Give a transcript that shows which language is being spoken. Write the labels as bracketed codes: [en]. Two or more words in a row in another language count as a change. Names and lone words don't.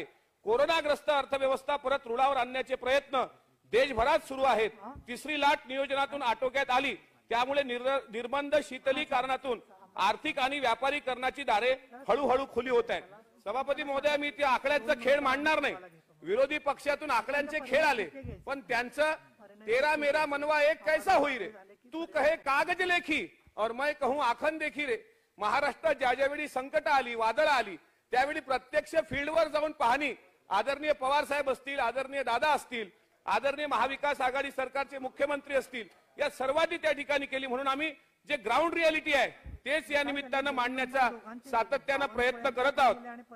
[mr] कोरोनाग्रस्त अर्थव्यवस्था परत रुळावर आणण्याचे प्रयत्न देशभरात सुरू आहेत। तिसरी लाट नियोजनातून आटोक्यात आली, त्यामुळे निर्बंध शीतलीकरणातून आर्थिक आणि व्यापारीकरणाची दारे हळूहळू खुली होत आहेत। सभापती महोदय, मी त्या आकड्यांचा खेळ मांडणार नाही। विरोधी पक्षातून आकड्यांचे खेळ आले, पण त्यांचं [hi] तेरा मेरा मनवा एक कैसा होई रे, तू कहे कागज लेखी और मैं कहूं आखन देखी रे। [mr] महाराष्ट्रात ज्या ज्यावेळी संकट आली, वादळ आली, त्यावेळी प्रत्यक्ष फील्डवर जाऊन पाहणी आदरणीय पवार साहेब असतील, आदरणीय दादा असतील, आदरणीय महाविकास आघाडी सरकारचे मुख्यमंत्री असतील, या सर्वांनी त्या ठिकाणी केली। म्हणून आम्ही जे [en] ground reality [mr] आहे तेच या निमित्तानं मांडण्याचा सातत्यानं प्रयत्न करत आहोत।